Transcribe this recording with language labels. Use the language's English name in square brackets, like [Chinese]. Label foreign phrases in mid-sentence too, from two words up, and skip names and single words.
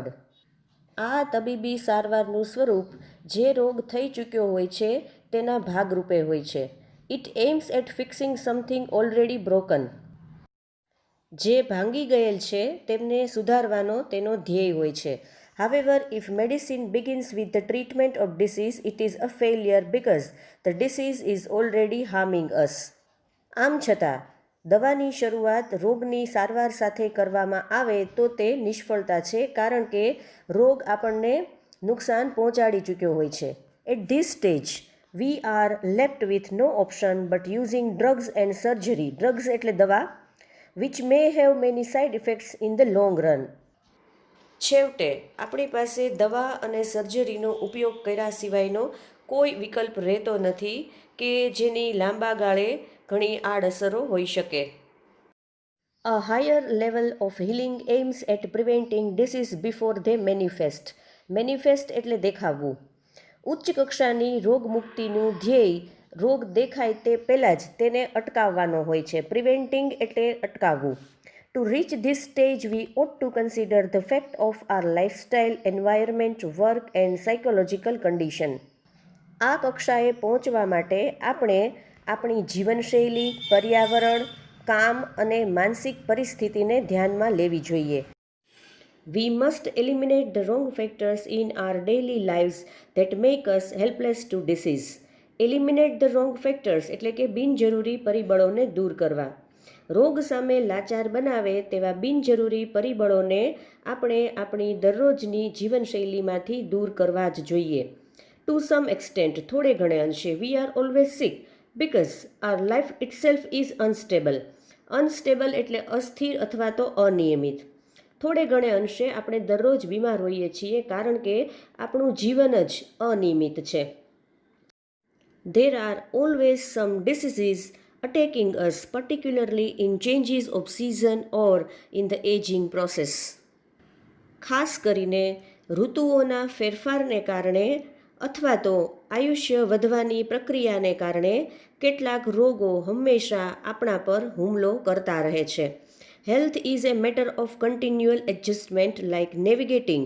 [Gujarati] આ તબીબી સારવારનું સ્વરૂપ જે રોગ થઈ ચૂક્યો હોય છે તેના ભાગરૂપે હોય છે. [English] It aims at fixing something already broken. [Gujarati] જે ભાંગી ગયેલ છે તેમને સુધારવાનો તેનો ધ્યેય હોય છે. [English] However, if medicine begins with the treatment of disease, it is a failure because the disease is already harming us. [Gujarati] આમ છતાં દવાની શરૂઆત રોગની સારવાર સાથે કરવામાં આવે તો તે નિષ્ફળતા છે, કારણ કે રોગ આપણને નુકસાન પહોંચાડી ચૂક્યો હોય છે. [English] At this stage, we are left with no option but using drugs and surgery. [Gujarati] Drugs એટલે દવા, [English] which may have many side effects in the long run. [Gujarati] છેવટે આપણી પાસે દવા અને સર્જરીનો ઉપયોગ કર્યા સિવાયનો કોઈ વિકલ્પ રહેતો નથી કે જેની લાંબા ગાળે ઘણી આડઅસરો હોઈ શકે. [English] A higher level of healing aims at preventing disease before they manifest. [Gujarati] Manifest એટલે દેખાવવું. ઉચ્ચ કક્ષાની રોગમુક્તિનું ધ્યેય રોગ દેખાય તે પહેલાં જ તેને અટકાવવાનો હોય છે. પ્રિવેન્ટિંગ એટલે અટકાવવું. [English] ટુ To reach this stage, we ought to consider the fact of our lifestyle, environment, work and psychological condition. [Gujarati] આ કક્ષાએ પહોંચવા માટે આપણે આપણી જીવનશૈલી, પર્યાવરણ, કામ અને માનસિક પરિસ્થિતિને ધ્યાનમાં લેવી જોઈએ. [English] We must eliminate the wrong factors in our daily lives that make us helpless to disease. Eliminate the wrong factors [Gujarati] એટલે કે બિનજરૂરી પરિબળોને દૂર કરવા. રોગ સામે લાચાર બનાવે તેવા બિનજરૂરી પરિબળોને આપણે આપણી દરરોજની જીવનશૈલીમાંથી દૂર કરવા જ જોઈએ. [English] to some extent, [Gujarati] થોડે ઘણે અંશે, [English] we are always sick because our life itself is unstable. [Gujarati] અનસ્ટેબલ એટલે અસ્થિર અથવા તો અનિયમિત. થોડે ઘણે અંશે આપણે દરરોજ બીમાર હોઈએ છીએ કારણ કે આપણું જીવન જ અનિયમિત છે. [English] There are always some diseases attacking us, particularly in changes of season or in the aging process. [Gujarati] ખાસ કરીને ઋતુઓના ફેરફારને કારણે અથવા તો આયુષ્ય વધવાની પ્રક્રિયાને કારણે કેટલાક રોગો હંમેશા આપણા પર હુમલો કરતા રહે છે. [English] Health is a matter of continual adjustment like navigating.